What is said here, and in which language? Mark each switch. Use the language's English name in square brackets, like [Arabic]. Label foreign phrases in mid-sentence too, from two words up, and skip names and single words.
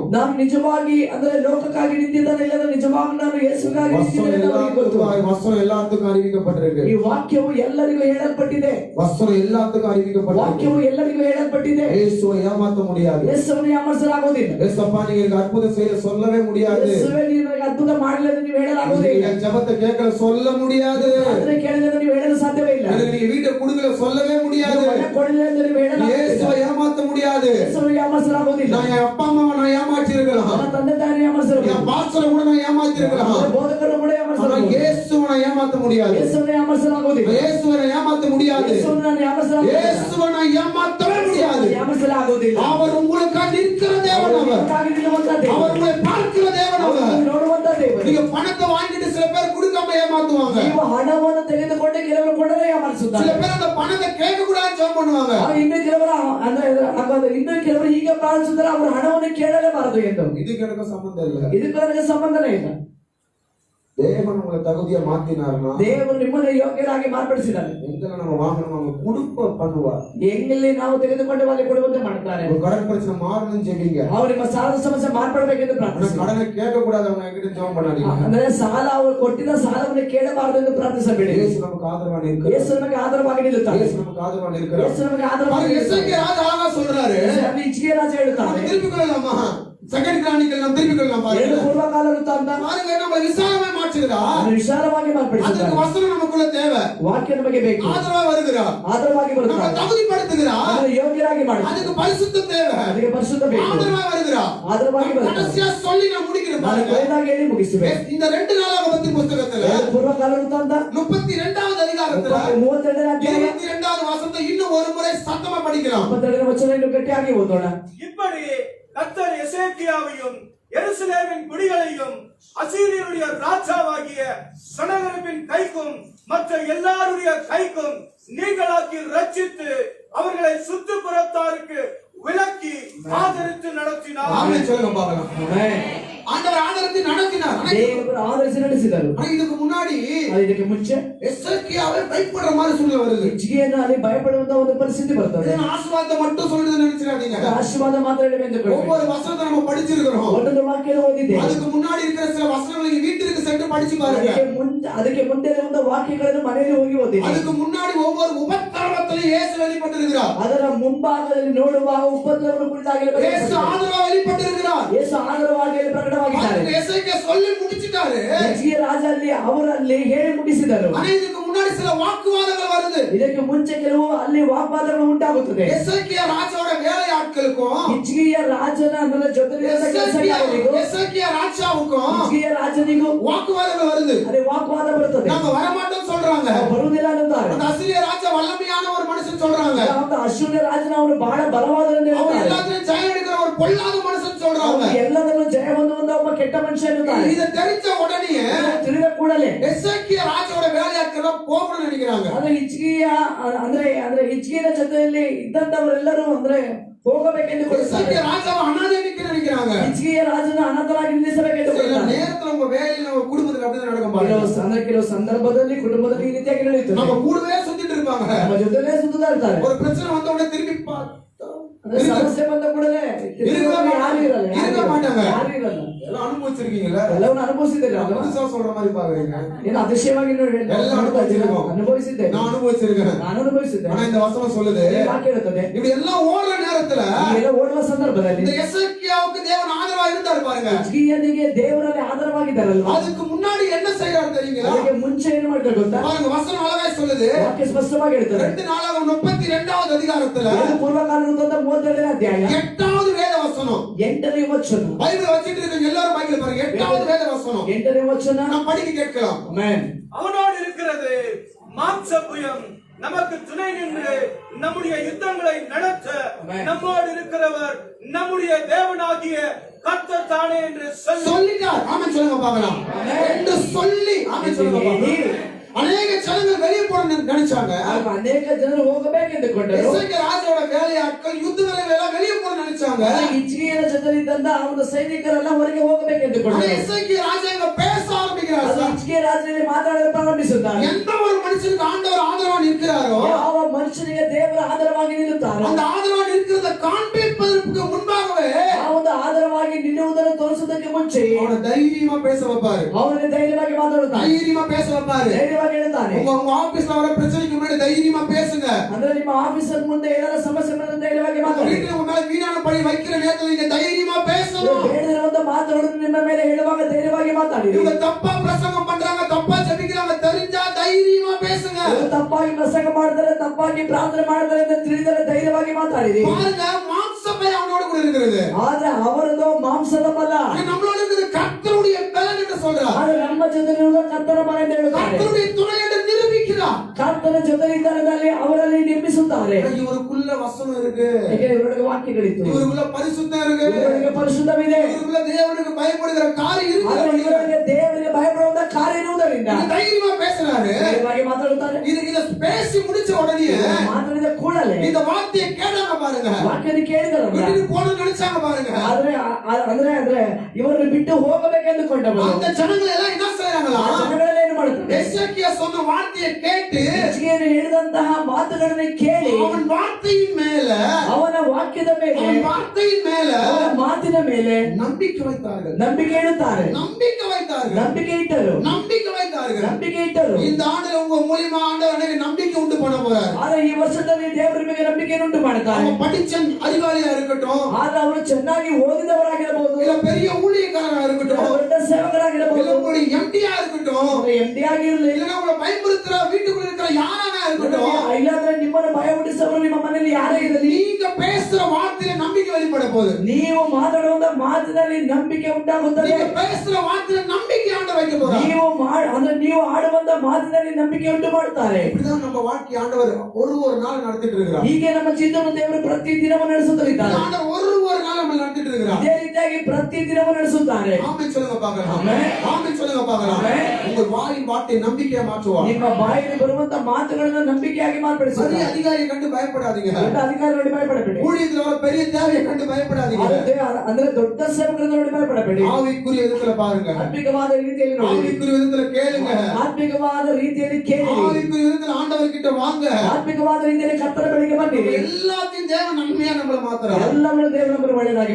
[Kannada] ನಾನು ನಿಜವಾಗಿ ಅಂದ್ರೆ ಲೋಕಕ್ಕಾಗಿ ನಿಂತಿದ್ದಾನೆ ಇಲ್ಲದ ನಿಜವಾಗಿ ನಾನು ಯೇಸುಗಾಗಿ ನಿಂತಿದ್ದೇನೆ ಅಂತ ಅವರಿಗೆ ಗೊತ್ತು. [Tamil] வசனம் எல்லாத்துக்கும் அறிவிக்கப்பட்டிருக்கு. [Kannada] ಈ ವಾಕ್ಯವು ಎಲ್ಲರಿಗೂ ಹೇಳಲ್ಪಟ್ಟಿದೆ. [Tamil] வசனம் எல்லாத்துக்கும் அறிவிக்கப்பட்டிருக்கு. [Kannada] ವಾಕ್ಯವು ಎಲ್ಲರಿಗೂ ಹೇಳಲ್ಪಟ್ಟಿದೆ. [Tamil] இயேசுவை ஏமாத்த முடியாது. [Kannada] ಯೇಸುವನ್ನು ಯಾಮರಿಸಲಾಗುವುದಿಲ್ಲ. [Tamil] ஏசப்பா நீங்க எனக்கு அற்புதம் செய்ய சொல்லவே முடியாது. [Kannada] ಯೇಸುವೇ ನಿಮಗೆ ಅದ್ಭುತ ಮಾಡಲಿಲ್ಲ ನೀವು ಹೇಳಲಾಗುವುದಿಲ್ಲ. [Tamil] என் ஜெபத்தை கேட்கல சொல்ல முடியாது. [Kannada] ಆದರೆ ಕೇಳಿದರೆ ನೀವು ಹೇಳಲು ಸಾಧ್ಯವೇ ಇಲ್ಲ. [Tamil] எனக்கு நீங்க வீட்டை கொடுக்கல சொல்லவே முடியாது. [Kannada] ಕೊಡಲಿಲ್ಲ ಎಂದು ನೀವು ಹೇಳಲಾಗುವುದಿಲ್ಲ. [Tamil] இயேசுவை ஏமாத்த முடியாது. [Kannada] ಯೇಸುವನ್ನು ಯಾಮರಿಸಲಾಗುವುದಿಲ್ಲ. [Tamil] நான் என் அப்பா அம்மாவை நான் ஏமாற்றி இருக்கலாம். [Kannada] ನನ್ನ ತಂದೆ ತಾಯಿಯನ್ನು ಯಾಮರಿಸಲಾಗುವುದಿಲ್ಲ. [Tamil] என் பாஸ்டரை கூட நான் ஏமாற்றி இருக்கலாம். [Kannada] ಬೋಧಕರನ್ನು ಕೂಡ [Tamil] ஆனா [Kannada] ಯಾಮರಿಸಲಾಗುವುದಿಲ್ಲ. [Tamil] இயேசுவை நான் ஏமாத்த முடியாது. [Kannada] ಯೇಸುವನ್ನು ಯಾಮರಿಸಲಾಗುವುದಿಲ್ಲ. [Tamil] இயேசுவை நான் ஏமாத்த முடியாது. [Kannada] ಯೇಸುವನ್ನು ನಾನು ಯಾಮರಿಸಲಾಗುವುದಿಲ್ಲ. [Tamil] இயேசுவை நான் ஏமாத்தவே முடியாது. [Kannada] ಯಾಮರಿಸಲಾಗುವುದಿಲ್ಲ. [Tamil] அவர் உங்களுக்காக நிற்கிற தேவன் அவர். [Kannada] ನಿಮಗಾಗಿ ನಿಲ್ಲುವಂತ ದೇವರು. [Tamil] அவர் உங்களை பார்க்கிற தேவன் அவர். [Kannada] ನೀವು ನೋಡುವಂತ ದೇವರು. [Tamil] நீங்க பணத்தை வாங்கிட்டு சில பேர் கொடுக்காம ஏமாத்துவாங்க. [Kannada] ನೀವು ಹಣವನ್ನು ತೆಗೆದುಕೊಂಡು ಕೆಲವರು ಕೊಡದೆ [Tamil] சில [Kannada] ಯಾಮರಿಸುತ್ತಾರೆ. [Tamil] பேர் அந்த பணத்தை கேட்க கூடாதுன்னு ஜெபம் பண்ணுவாங்க. [Kannada] ಇನ್ನು ಕೆಲವರು ಅಂದ್ರೆ ಇನ್ನು ಕೆಲವರು ಹೀಗೆ ಪ್ರಾರ್ಥಿಸಿದರೆ ಅವರು ಹಣವನ್ನು ಕೇಳಲೇಬಾರದು ಎಂದು. [Tamil] இதுக்கு எனக்கு சம்பந்தம் இல்ல. [Kannada] ಇದಕ್ಕೆ ನನಗೆ ಸಂಬಂಧನೇ ಇಲ್ಲ. [Tamil] தேவன் உங்களை தகுதியா மாத்தினாருன்னா [Kannada] ದೇವರು ನಿಮ್ಮನ್ನು ಯೋಗ್ಯರಾಗಿ ಮಾರ್ಪಡಿಸಿದ್ದಾರೆ. [Tamil] எங்களை நம்ம வாங்கணும் அவங்க கொடுப்ப பண்ணுவார். [Kannada] ಎಲ್ಲಿ ನಾವು ತೆಗೆದುಕೊಂಡು ಅಲ್ಲಿ ಕೊಡುವಂತೆ ಮಾಡ್ತಾರೆ. [Tamil] ஒரு கடன் பிரச்சனை மாறணும்னு ஜெபிங்க. [Kannada] ಅವರು ನಿಮ್ಮ ಸಾಲದ ಸಮಸ್ಯೆ ಮಾರ್ಪಡಬೇಕೆಂದು [Tamil] ஆனா [Kannada] ಪ್ರಾರ್ಥಿಸಿ. [Tamil] கடனை கேட்க கூடாது அவங்க என்கிட்ட ஜெபம் பண்ணாதீங்க. [Kannada] ಅಂದ್ರೆ ಸಾಲ ಅವರು ಕೊಟ್ಟಿದ್ದ ಸಾಲವನ್ನು ಕೇಳಬಾರದು ಎಂದು ಪ್ರಾರ್ಥಿಸಬೇಡಿ. [Tamil] இயேசு நமக்கு ஆதரவா நிற்கிறார். [Kannada] ಯೇಸು ನಮಗೆ ಆಧಾರವಾಗಿ ನಿಲ್ಲುತ್ತಾರೆ. [Tamil] இயேசு நமக்கு ஆதரவா நிற்கிறார். [Kannada] ಯೇಸು ನಮಗೆ ಆಧಾರವಾಗಿ [Tamil] எசேக்கியா ராஜா ஆக சொல்றாரு. [Kannada] ಇಚ್ಛಿಗೆ ರಾಜ ಹೇಳ್ತಾರೆ. [Tamil] திருப்பி கொள்ளலாமா? செகண்ட் கிரானிக்கல் நாம் திருப்பி கொள்ளலாம் பாருங்க. [Kannada] ಪೂರ್ವಕಾಲ ವೃತ್ತಾಂತ [Tamil] பாருங்க நம்ம விசாலமே மாற்றுகிறார். [Kannada] ಅದನ್ನು ವಿಶಾಲವಾಗಿ [Tamil] அதற்கு [Kannada] ಮಾರ್ಪಡಿಸಿದ್ದಾರೆ. [Tamil] வசனம் நமக்குள்ள தேவை. [Kannada] ವಾಕ್ಯ ನಮಗೆ ಬೇಕು. [Tamil] ஆதரவா வருகிறார். [Kannada] ಆಧಾರವಾಗಿ [Tamil] நம்ம [Kannada] ಬರುತ್ತಾರೆ. [Tamil] தகுதிப்படுத்துகிறார். [Kannada] ಅದನ್ನು ಯೋಗ್ಯರಾಗಿ ಮಾಡುತ್ತಾರೆ. [Tamil] அதுக்கு பரிசுத்தம் தேவை. [Kannada] ಅದಕ್ಕೆ ಪರಿಶುದ್ಧ ಬೇಕು. [Tamil] ஆதரவா வருகிறார். [Kannada] ಆಧಾರವಾಗಿ ಬರುತ್ತಾರೆ. [Tamil] கடைசியா சொல்லி நான் முடிக்கிறேன் [Kannada] ನಾನು [Tamil] பாருங்க. [Kannada] ಕೊನೆಯದಾಗಿ ಹೇಳಿ ಮುಗಿಸುವೆ. [Tamil] இந்த 2 நாளாகமத்தின் புத்தகத்துல [Kannada] ಪೂರ್ವಕಾಲ ವೃತ್ತಾಂತ [Tamil] 32வது அதிகாரத்துல [Kannada] 32ನೇ ಅಧ್ಯಾಯ [Tamil] 22வது வசனத்தை இன்னும் ஒரு முறை சத்தமா படிக்கலாம். [Kannada] 32ನೇ ವಚನ ಇನ್ನು ಗಟ್ಟಿಯಾಗಿ ಓದೋಣ. [Tamil] இப்படி கர்த்தர் எசேக்கியாவையும் எருசலேமின் குடிகளையும் அசீரியருடைய ராஜாவாகிய சனகரிபின் கைக்கும் மற்ற எல்லாருடைய கைக்கும் நீங்களாக்கி ரட்சித்து அவர்களை சுற்றுப்புறத்தாருக்கு விலக்கி ஆதரித்து நடத்தினார். ஆமென் சொல்லுங்க பார்க்கலாம். [Kannada] ಆಮೆನ್. [Tamil] ஆண்டவர் ஆதரித்து நடத்தினார். [Kannada] ದೇವರು ಆಧರಿಸಿ ನಡೆಸಿದರು. [Tamil] ஆனா இதுக்கு முன்னாடி [Kannada] ಇದಕ್ಕೆ ಮುಂಚೆ [Tamil] எசேக்கியாவை பயப்படுற மாதிரி சூழ்நிலை வருது. [Kannada] ಹಿಜ್ಕೀಯನು ಅಲ್ಲಿ ಭಯಪಡುವಂತ ಒಂದು ಪರಿಸ್ಥಿತಿ ಬರ್ತದೆ. [Tamil] இதன் ஆசீர்வாதத்தை மட்டும் சொல்றது நினைச்சிடாதீங்க. [Kannada] ಆಶೀರ್ವಾದ ಮಾತ್ರ ಹೇಳಬೇಕು. [Tamil] ஒவ்வொரு வசனத்தை நம்ம படிச்சிருக்கிறோம். [Kannada] ಒಂದೊಂದು ವಾಕ್ಯ ಓದಿದೆ. [Tamil] அதுக்கு முன்னாடி இருக்கிற சில வசனங்களை நீங்க வீட்டுக்கு சென்று படிச்சு பாருங்க. [Kannada] ಅದಕ್ಕೆ ಮುಂದೆ ಇರುವಂತ ವಾಕ್ಯಗಳನ್ನು ಮನೆಯಲ್ಲಿ ಹೋಗಿ ಓದಿದೆ. [Tamil] அதுக்கு முன்னாடி ஒவ்வொரு உபத்திரவத்திலும் இயேசு வெளிப்பட்டிருக்கிறார். [Kannada] ಅದರ ಮುಂಭಾಗದಲ್ಲಿ ನೋಡುವಾಗ ಉಪದ್ರವವನ್ನು ಕುರಿತಾಗಿ [Tamil] இயேசு ஆதரவா வெளிப்பட்டிருக்கிறார். [Kannada] ಯೇಸು ಆಧಾರವಾಗಿ ಪ್ರಕಟವಾಗಿದ್ದಾರೆ. [Tamil] எசேக்கியா சொல்லி முடிச்சிட்டாரு. [Kannada] ಹಿಜ್ಕೀಯ ರಾಜ ಅಲ್ಲಿ ಅವರಲ್ಲಿ ಹೇಳಿ ಮುಗಿಸಿದರು. [Tamil] ஆனா இதுக்கு முன்னாடி சில வாக்குவாதங்கள் வருது. [Kannada] ಇದಕ್ಕೆ ಮುಂಚೆ ಕೆಲವು ಅಲ್ಲಿ ವಾಗ್ವಾದಗಳು ಉಂಟಾಗುತ್ತದೆ. [Tamil] எசேக்கியா ராஜாவோட வேலையாட்களுக்கும் [Kannada] ಹಿಜ್ಕೀಯ ರಾಜನ ಅದರ ಜೊತೆಲಿದ್ದ ಕೆಲಸಗಾರರಿಗೂ [Tamil] எசேக்கியா ராஜாவுக்கும் [Kannada] ಹಿಜ್ಕೀಯ ರಾಜನಿಗೂ [Tamil] வாக்குவாதங்கள் வருது. [Kannada] ಅದೇ ವಾಗ್ವಾದ ಬರುತ್ತದೆ. [Tamil] நாங்க வரமாட்டோம் சொல்றாங்க. [Kannada] ಬರುವುದಿಲ್ಲ ಅನ್ನುತ್ತಾರೆ. [Tamil] அந்த அசீரிய ராஜா வல்லமையான ஒரு மனுஷன் சொல்றாங்க. [Kannada] ಅಶ್ಶೂರ್ಯ ರಾಜನ ಅವನು ಬಹಳ ಬಲವಾದವನು [Tamil] அவன் [Kannada] ಹೇಳ್ತಾರೆ. [Tamil] எல்லாத்தையும் ஜெயம் எடுக்கிற ஒரு பொல்லாத மனுஷன் சொல்றாங்க. [Kannada] ಎಲ್ಲದನ್ನು ಜಯ ಹೊಂದುವಂತ ಒಬ್ಬ ಕೆಟ್ಟ ಮನುಷ್ಯ ಎನ್ನುತ್ತಾರೆ. [Tamil] இத தெரிஞ்ச உடனே [Kannada] ತಿಳಿದ ಕೂಡಲೇ [Tamil] எசேக்கியா ராஜாவோட வேலையாட்கள் போகணும்னு நினைக்கிறாங்க. [Kannada] ಅಂದ್ರೆ ಹಿಜ್ಕೀಯ ಅಂದ್ರೆ ಹಿಜ್ಕೀಯನ ಜೊತೆಯಲ್ಲಿ ಇದ್ದಂತವರೆಲ್ಲರೂ ಅಂದ್ರೆ ಹೋಗಬೇಕೆಂದು [Tamil] எசேக்கியா ராஜாவை அனாதைக்கு நினைக்கிறாங்க. [Kannada] ಹಿಜ್ಕೀಯ ರಾಜನ ಅನಾಥರಾಗಿ ನಿಲ್ಲಿಸಬೇಕೆಂದು [Tamil] சில நேரத்துல உங்க வேலையில நம்ம குடும்பத்துல அப்படிதான் நடக்கும் பாருங்க. [Kannada] ಕೆಲವು ಸಂದರ್ಭದಲ್ಲಿ ಕುಟುಂಬದಲ್ಲಿ ಈ ರೀತಿಯಾಗಿ ನಡೆಯುತ್ತದೆ. [Tamil] நம்ம கூடவே சுத்திட்டு இருப்பாங்க. [Kannada] ನಮ್ಮ ಜೊತೆಲೇ ಸುತ್ತುತ್ತಾ ಇರ್ತಾರೆ. [Tamil] ஒரு பிரச்சனை வந்த உடனே திரும்பி பார்த்தா [Kannada] ಅಂದ್ರೆ ಸಮಸ್ಯೆ ಬಂದ ಕೂಡಲೇ ಯಾರು ಇರಲ್ಲ. [Tamil] இருக்க மாட்டாங்க. [Kannada] ಯಾರು ಇರಲ್ಲ. [Tamil] எல்லாம் அனுபவிச்சிருக்கீங்கல்ல? [Kannada] ಎಲ್ಲವನ್ನ ಅನುಭವಿಸಿದ್ದೇನೆ. [Tamil] புதுசா சொல்ற மாதிரி பாக்குறீங்க. [Kannada] ಏನು அதிசಯವಾಗಿ [Tamil] எல்லாம் [Kannada] ಅನುಭವಿಸಿದ್ದೇನೆ. [Tamil] நான் அனுபவிச்சிருக்கேன். [Kannada] ನಾನು ಅನುಭವಿಸಿದ್ದೆ. [Tamil] ஆனா இந்த வசனம் சொல்லுது, [Kannada] ವಾಕ್ಯ ಹೇಳುತ್ತದೆ, [Tamil] இப்படி எல்லாம் ஓடுற நேரத்துல [Kannada] ಎಲ್ಲ ಓಡುವ ಸಂದರ್ಭದಲ್ಲಿ [Tamil] இந்த எசேக்கியாவுக்கு தேவன் ஆதரவா இருந்தார் பாருங்க. [Kannada] ಹಿಜ್ಕೀಯನಿಗೆ ದೇವರಲ್ಲಿ ಆಧಾರವಾಗಿದ್ದಾರಲ್ವಾ. [Tamil] அதுக்கு முன்னாடி என்ன செய்யறாரு தெரியுங்களா? [Kannada] ಅದಕ್ಕೆ ಮುಂಚೆ ಏನು ಮಾಡ್ತಾರೆ ಗೊತ್ತಾ? [Tamil] பாருங்க வசனம் அழகா சொல்லுது. [Kannada] ವಾಕ್ಯ ಸ್ಪಷ್ಟವಾಗಿ ಹೇಳ್ತಾರೆ. [Tamil] 2 நாளாகமம் 32வது அதிகாரத்துல [Kannada] ಪೂರ್ವಕಾಲ 32ನೇ ಅಧ್ಯಾಯ [Tamil] 8வது வேத வசனம். [Kannada] 8ನೇ ವಚನ. [Tamil] பைபிள் வச்சிட்டு இருக்கீங்க எல்லாரும் பைபிள் பாருங்க. 8வது வேத வசனம். [Kannada] 8ನೇ ವಚನ. [Tamil] நாம் படிக்க கேட்கலாம். [Kannada] ಆಮೆನ್. [Tamil] அவனோடு இருக்கிறது மாம்சபுயம் நமக்கு துணை நின்று நம்முடைய யுத்தங்களை நடத்த நம்மோடு இருக்கிறவர் நம்முடைய தேவனாகிய கர்த்தர் தானே என்று சொல்லிட்டார். ஆமென் சொல்லுங்க பார்க்கலாம். என்று சொல்லி ஆமென் சொல்லுங்க பார்க்கலாம். அநேக ஜனங்கள் வெளியே போற நினைச்சாங்க. [Kannada] ಅನೇಕ ಜನರು ಹೋಗಬೇಕೆಂದುಕೊಂಡರು. [Tamil] எசேக்கியா ராஜாவோட வேலையாட்கள் யுத்த வேலையில எல்லாம் வெளியே போற நினைச்சாங்க. [Kannada] ಹಿಜ್ಕೀಯನ ಜೊತೆಲಿದ್ದಂತ ಅವನ ಸೈನಿಕರೆಲ್ಲ ಹೊರಗೆ ಹೋಗಬೇಕೆಂದುಕೊಂಡರು. [Tamil] எசேக்கியா ராஜா இங்க பேச ஆரம்பிக்கிறார். [Kannada] ಹಿಜ್ಕೀಯ ರಾಜನಿಗೆ ಮಾತಾಡಲು ಪ್ರಾರಂಭಿಸುತ್ತಾನೆ. [Tamil] எந்த ஒரு மனுஷனுக்கு ஆண்டவர் ஆதரவா நிற்கிறாரோ [Kannada] ಯಾವ ಮನುಷ್ಯನಿಗೆ ದೇವರ ಆಧಾರವಾಗಿ ನಿಲ್ಲುತ್ತಾರೋ [Tamil] அந்த ஆதரவா நிற்கிறத காண்பிப்பதற்கு முன்பாகவே [Kannada] ಆ ಒಂದು ಆಧಾರವಾಗಿ ನಿಲ್ಲುವುದನ್ನು ತೋರಿಸುವುದಕ್ಕೆ ಮುಂಚೆ [Tamil] அவனை தைரியமா பேச வைப்பாரு. [Kannada] ಅವನಿಗೆ ಧೈರ್ಯವಾಗಿ ಮಾತಾಡುತ್ತಾನೆ. [Tamil] தைரியமா பேச வைப்பாரு. [Kannada] ಧೈರ್ಯವಾಗಿ ಹೇಳ್ತಾನೆ. [Tamil] உங்க ஆபீஸ்ல வர பிரச்சனைக்கு முன்னாடி தைரியமா பேசுங்க. [Kannada] ಅಂದ್ರೆ ನಿಮ್ಮ ಆಫೀಸರ್ ಮುಂದೆ ಏನಾದರೂ ಸಮಸ್ಯೆ ಬಂದ್ರೆ ಧೈರ್ಯವಾಗಿ ಮಾತಾಡಿ. [Tamil] வீட்டுல உங்க மேல வீணான பழி வைக்கிற நேரத்துல நீங்க தைரியமா பேசணும். [Kannada] ಬೇಡದಿರುವಂತ ಮಾತುಗಳನ್ನು ನಿಮ್ಮ ಮೇಲೆ ಹೇಳುವಾಗ ಧೈರ್ಯವಾಗಿ ಮಾತಾಡಿ. [Tamil] இவங்க தப்பா பிரசங்கம் பண்றாங்க, தப்பா ஜெபிக்கிறாங்க, தெரிஞ்சா தைரியமா பேசுங்க. [Kannada] ತಪ್ಪಾಗಿ ಪ್ರಸಂಗ ಮಾಡ್ತಾರೆ, ತಪ್ಪಾಗಿ ಪ್ರಾರ್ಥನೆ ಮಾಡ್ತಾರೆ ಅಂತ ತಿಳಿದರೆ ಧೈರ್ಯವಾಗಿ ಮಾತಾಡಿರಿ. [Tamil] பாருங்க, மாம்சமே அவனோட கூட இருக்கிறது. [Kannada] ಆದ್ರೆ ಅವರದು ಮಾಂಸದ ಬಲ. [Tamil] நம்மளோட இருக்கிறது கர்த்தருடைய பலன் என்று சொல்றார். [Kannada] ಆದ್ರೆ ನಮ್ಮ ಜೊತೆ ಇರುವುದು ಕರ್ತನ ಬಲ ಎಂದು ಹೇಳುತ್ತಾರೆ. [Tamil] கர்த்தருடைய துணை என்று நிரூபிக்கிறார். [Kannada] ಕರ್ತನ ಜೊತೆ ಇದ್ದಾರೆ ಅವರಲ್ಲಿ ನಿರ್ಮಿಸುತ್ತಾರೆ. [Tamil] இவருக்குள்ள வசனம் இருக்கு. [Kannada] ಇವರಿಗೆ ವಾಕ್ಯಗಳಿತ್ತು. [Tamil] இவருக்குள்ள பரிசுத்தம் இருக்கு. [Kannada] ಇವರಿಗೆ ಪರಿಶುದ್ಧವಿದೆ. [Tamil] இவருக்குள்ள தேவனுக்கு பயப்படுகிற காரியம் இருக்கு. [Kannada] ಇವರಿಗೆ ದೇವರಿಗೆ ಭಯಪಡುವಂತ ಕಾರ್ಯ ಇರುವುದರಿಂದ [Tamil] தைரியமா பேசுறாரு. [Kannada] ಧೈರ್ಯವಾಗಿ ಮಾತಾಡುತ್ತಾರೆ. [Tamil] இத பேசி முடிச்ச உடனே [Kannada] ಮಾತಾಡಿದ ಕೂಡಲೇ [Tamil] இந்த வார்த்தையை கேட்டாங்க பாருங்க. [Kannada] ವಾಕ್ಯದ ಕೇಳಿದರಲ್ಲ. [Tamil] ಬಿಟ್ಟು போகணும்னு நினைச்சாங்க பாருங்க. [Kannada] ಅಂದ್ರೆ ಇವರನ್ನು ಬಿಟ್ಟು ಹೋಗಬೇಕೆಂದುಕೊಂಡವರು [Tamil] அந்த ஜனங்கள் எல்லாம் என்ன செய்றாங்களா? [Kannada] ಜನಗಳೆಲ್ಲ ಏನು ಮಾಡುತ್ತಾರೆ? [Tamil] எசேக்கியா சொன்ன வார்த்தையை கேட்டு [Kannada] ಹಿಜ್ಕೀಯನು ಹೇಳಿದಂತಹ ಮಾತುಗಳನ್ನು ಕೇಳಿ [Tamil] அவன் வார்த்தையின் மேல [Kannada] ಅವನ ವಾಕ್ಯದ ಮೇಲೆ [Tamil] அவன் வார்த்தையின் மேல [Kannada] ಅವನ ಮಾತಿನ ಮೇಲೆ [Tamil] நம்பிக்கை வைத்தார்கள். [Kannada] ನಂಬಿಕೆ ಇಡುತ್ತಾರೆ. [Tamil] நம்பிக்கை வைத்தார்கள். [Kannada] ನಂಬಿಕೆ ಇಟ್ಟರು. [Tamil] நம்பிக்கை வைத்தார்கள். [Kannada] ನಂಬಿಕೆ ಇಟ್ಟರು. [Tamil] இந்த ஆண்டுல உங்க மூலியமா ஆண்டவர் எனக்கு நம்பிக்கை உண்டு பண்ண போறார். [Kannada] ಆದ್ರೆ ಈ ವರ್ಷದಲ್ಲಿ ದೇವರ ಮೇಲೆ ನಂಬಿಕೆಯನ್ನು ಉಂಟು ಮಾಡುತ್ತಾರೆ. [Tamil] அவன் படிச்ச அதிகாரியா இருக்கட்டும், [Kannada] ಆದ್ರೆ ಅವರು ಚೆನ್ನಾಗಿ ಓದಿದವರಾಗಿರಬಹುದು, [Tamil] இல்ல பெரிய ஊழியக்காரரா இருக்கட்டும், [Kannada] ದೊಡ್ಡ ಸೇವಕರಾಗಿರಬಹುದು, [Tamil] இல்ல உங்களுடைய எம்டியா இருக்கட்டும், இருக்கட்டும், [Kannada] ಎಮ್ಡಿ ಆಗಿರಲಿ, [Tamil] இல்லைன்னா உங்களை பயமுறுத்துற வீட்டுக்குள்ள இருக்கிற யாரானா இருக்கட்டும், [Kannada] ಇಲ್ಲಾಂದ್ರೆ ನಿಮ್ಮನ್ನು ಭಯಪಡಿಸೋರು ನಿಮ್ಮ ಮನೆಯಲ್ಲಿ ಯಾರೇ ಇರಲಿ, [Tamil] நீங்க பேசுற வார்த்தையில நம்பிக்கை வெளிப்பட போகுது. [Kannada] ನೀವು ಮಾತಾಡುವ ಮಾತಿನಲ್ಲಿ ನಂಬಿಕೆ ಉಂಟಾಗುತ್ತದೆ. [Tamil] நீங்க பேசுற வார்த்தையில நம்பிக்கை ஆண்டவர் வைக்க போறார். [Kannada] ನೀವು ಆಡುವಂತ ಮಾತಿನಲ್ಲಿ ನಂಬಿಕೆ ಉಂಟು ಮಾಡ್ತಾರೆ. [Tamil] இப்படிதான் நம்ம வாழ்க்கை ஆண்டவர் ஒரு நாள் நடத்திட்டு இருக்கிறார். [Kannada] ಹೀಗೆ ನಮ್ಮ ಜೀವನ ದೇವರು ಪ್ರತಿ ದಿನವೂ ನಡೆಸುತ್ತಿದ್ದಾರೆ. [Tamil] ஆண்டவர் ஒரு நாள் நம்ம நடத்திட்டு இருக்கிறார். [Kannada] ಇದೇ ರೀತಿಯಾಗಿ ಪ್ರತಿ ದಿನವೂ ನಡೆಸುತ್ತಾರೆ. [Tamil] ஆமென் சொல்லுங்க பார்க்கலாம். [Kannada] ಆಮೆನ್. [Tamil] ஆமென் சொல்லுங்க பார்க்கலாம். உங்கள் வாயின் வார்த்தை நம்பிக்கையை மாற்றுவார். [Kannada] ನಿಮ್ಮ ಬಾಯಲ್ಲಿ ಬರುವಂತ ಮಾತುಗಳನ್ನು ನಂಬಿಕೆಯಾಗಿ ಮಾರ್ಪಡಿಸುತ್ತಾರೆ. [Tamil] பெரிய அதிகாரியை கண்டு பயப்படாதீங்க. [Kannada] ದೊಡ್ಡ ಅಧಿಕಾರಿ ನೋಡಿ ಭಯಪಡಬೇಡಿ. [Tamil] ஊழியத்துல வர பெரிய தேவையை கண்டு பயப்படாதீங்க. [Kannada] ಅಂದ್ರೆ ದೊಡ್ಡ ಸೇವಕರನ್ನು ನೋಡಿ ಭಯಪಡಬೇಡಿ. [Tamil] ஆவிக்குரிய விதத்துல பாருங்க. [Kannada] ಆತ್ಮಿಕವಾದ ರೀತಿಯಲ್ಲಿ ನೋಡಿ. [Tamil] ஆவிக்குரிய விதத்துல கேளுங்க. [Kannada] ಆತ್ಮಿಕವಾದ ರೀತಿಯಲ್ಲಿ ಕೇಳಿ. [Tamil] ஆவிக்குரிய விதத்துல ஆண்டவர் கிட்ட வாங்க. [Kannada] ಆತ್ಮಿಕವಾದ ರೀತಿಯಲ್ಲಿ ಕರ್ತನ ಬಳಿಗೆ ಬನ್ನಿ. [Tamil] எல்லாத்தையும் தேவன் நன்மையா நம்மள மாத்துறார். [Kannada] ಎಲ್ಲವನ್ನೂ ದೇವರು ನಮಗೆ ಒಳ್ಳೆಯದಾಗಿ